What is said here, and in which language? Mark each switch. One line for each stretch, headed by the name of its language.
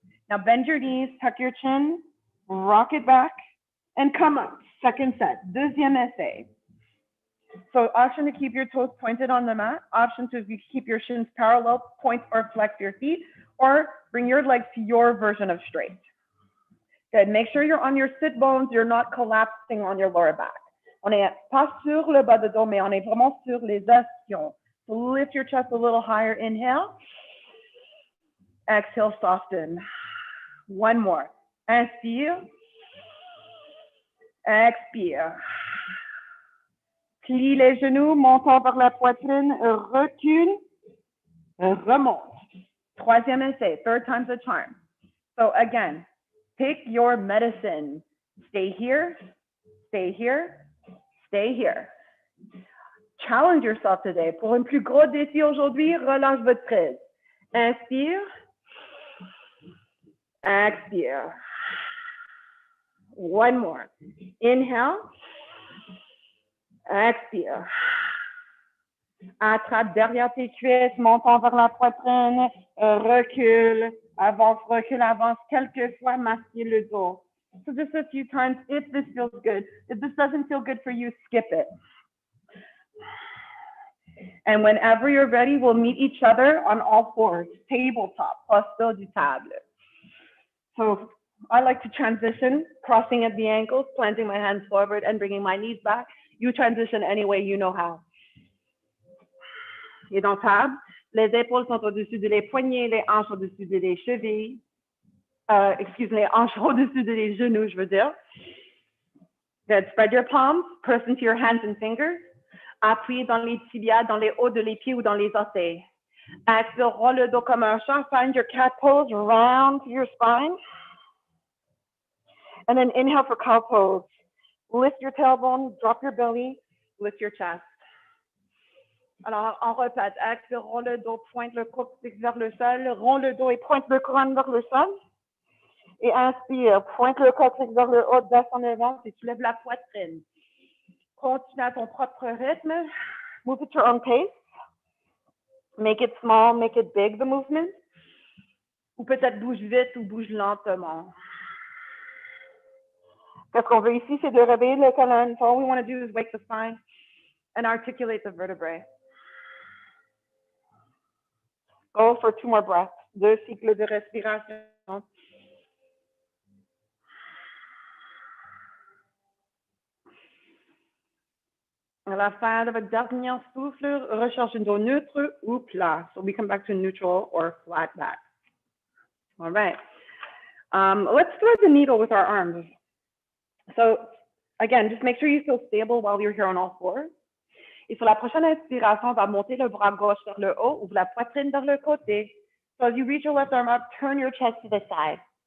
English: Now bend your knees, tuck your chin, rock it back, and come up. Second set.
French: Deuxième essai.
English: So option to keep your toes pointed on the mat. Option to keep your shins parallel, point or flex your feet, or bring your legs to your version of straight. Good. Make sure you're on your sit bones. You're not collapsing on your lower back.
French: On n'est pas sur le bas de dos, mais on est vraiment sur les ischions.
English: So lift your chest a little higher. Inhale. Exhale, soften. One more.
French: Inspire. Expire. Plie les genoux, montant vers la poitrine, recule, remonte. Troisième essai,
English: third time's the charm. So again, pick your medicine. Stay here, stay here, stay here. Challenge yourself today.
French: Pour un plus gros défi aujourd'hui, relâche votre prise. Inspire. Expire.
English: One more. Inhale. Expire.
French: Attrape derrière tes cuisses, montant vers la poitrine, recule, avance, recule, avance, quelques fois, masquez le dos.
English: So just a few times, if this feels good. If this doesn't feel good for you, skip it. And whenever you're ready, we'll meet each other on all fours, tabletop,
French: posture du table.
English: So I like to transition, crossing at the ankles, planting my hands forward and bringing my knees back. You transition any way you know how.
French: Et donc, table, les épaules sont au-dessus des poignets, les hanches au-dessus des chevilles.
English: Excuse me,
French: les hanches au-dessus des genoux, je veux dire.
English: Good. Spread your palms, press into your hands and fingers.
French: Appuyez dans les tibias, dans les hauts de les pieds ou dans les orteils. Expire, roll le dos comme un chat.
English: Find your cat pose, round your spine. And then inhale for cow pose. Lift your tailbone, drop your belly, lift your chest.
French: Alors, on répète. Expire, roll le dos, pointe le coccyx vers le sol. Roll le dos et pointe le crâne vers le sol. Et inspire, pointe le coccyx vers le haut, descends le ventre et tu lèves la poitrine. Continue à ton propre rythme.
English: Move at your own pace. Make it small, make it big, the movement.
French: Ou peut-être bouge vite ou bouge lentement. Qu'est-ce qu'on veut ici, c'est de réveiller le colonne.
English: So all we want to do is wake the spine and articulate the vertebrae. Go for 2 more breaths.
French: 2 cycles de respiration. À la fin de votre dernier souffle, recherche un dos neutre ou plat.
English: So we come back to neutral or flat back. All right. Let's thread the needle with our arms. So again, just make sure you feel stable while you're here on all fours.
French: Et sur la prochaine inspiration, on va monter le bras gauche vers le haut, ouvre la poitrine vers le côté.
English: So as you reach your left arm up, turn your chest to the side.